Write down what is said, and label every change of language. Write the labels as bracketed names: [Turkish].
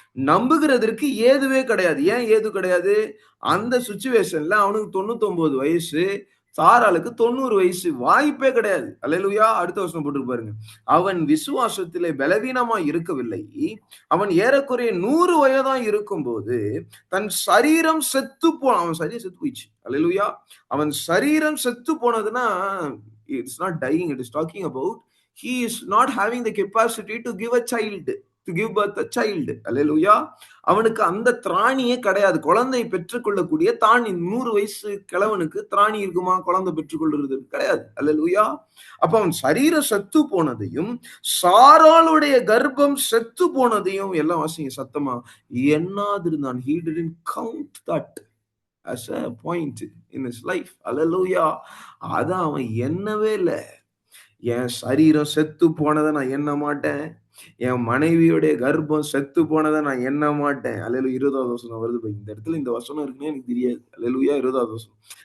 [Tamil] நம்புகிறதற்கு ஏதுவே கிடையாது. ஏன் ஏது கிடையாது? அந்த சிச்சுவேஷன்ல அவனுக்கு 99 வயசு. சாராளுக்கு 90 வயசு. வாய்ப்பே கிடையாது. அல்லேலூயா. அடுத்த வசனம் போட்டு பாருங்க. அவன் விசுவாசத்திலே பலவீனமாய் இருக்கவில்லை. அவன் ஏறக்குறைய 100 வயதா இருக்கும்போது தன் சரீரம் செத்து போன, அவன் சரீரம் செத்து போயிடுச்சு. அல்லேலூயா. அவன் சரீரம் செத்து போனதுன்னா, [English] It's not dying, it is talking about he is not having the capacity to give a child, to give birth a child. [Tamil] அல்லேலூயா. அவனுக்கு அந்த திராணியே கிடையாது. குழந்தை பெற்றுக்கொள்ளக்கூடிய தானி. 100 வயசு கிழவனுக்கு திராணி இருக்குமா? குழந்தை பெற்றுக்கொள்றது கிடையாது. அல்லேலூயா. அப்ப அவன் சரீரம் செத்து போனதையும் சாராளுடைய கர்ப்பம் செத்து போனதையும் எல்லாம் வாசிங்க சத்தமா. எண்ணாதிருந்தான். [English] he didn't count that as a point in his life. [Tamil] அல்லேலூயா. அத அவன் எண்ணவே இல்ல. என் சரீரம் செத்து போனதை நான் எண்ண மாட்டேன். என் மனைவியுடைய கர்ப்பம் செத்து போனதை நான் எண்ண மாட்டேன். அல்லேலூயா. 20வது வசனம் வருது பாருங்க. இந்த இடத்துல இந்த வசனம் இருக்குன்னே எனக்கு தெரியாது. அல்லேலூயா. 20வது வசனம்.